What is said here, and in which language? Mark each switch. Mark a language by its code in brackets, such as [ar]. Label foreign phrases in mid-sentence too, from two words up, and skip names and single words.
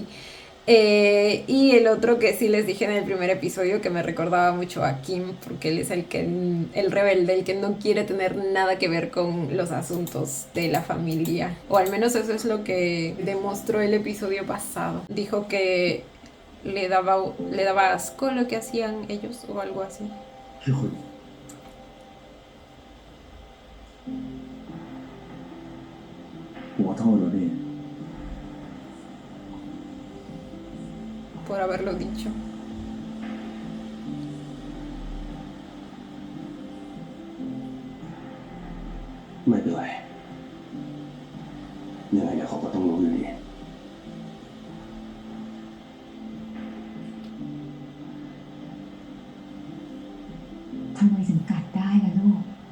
[es] Y el otro que sí les dije en el primer episodio que me recordaba mucho a Kim, porque él es el rebelde, el que no quiere tener nada que ver con los asuntos de la familia. O al menos eso es lo que demostró el episodio pasado. Dijo que le daba asco lo que hacían ellos o algo así. [th] พี่คุณผมขอโทษนะพี่ [es] por haberlo dicho. [th] ไม่เป็นไรยังไงเดี๋ยวเขาก็ต้องรู้อยู่ดี ทำไมถึงกัดได้ล่ะลูก